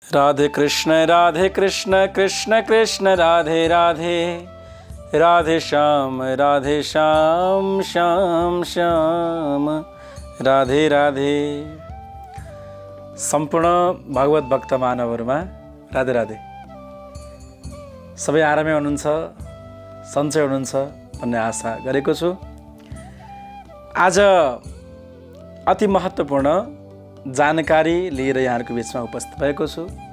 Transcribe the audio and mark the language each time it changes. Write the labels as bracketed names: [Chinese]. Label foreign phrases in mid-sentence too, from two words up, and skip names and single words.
[Nepali] राधे कृष्ण कृष्ण कृष्ण राधे राधे, राधे श्याम श्याम श्याम राधे राधे। सम्पूर्ण भगवत भक्त मानवहरुमा राधे राधे। सबै आरामै हुनुहुन्छ, सन्चै हुनुहुन्छ भन्ने आशा गरेको छु। आज अति महत्त्वपूर्ण जानकारी लिएर यहाँहरुको बीचमा उपस्थित भएको छु।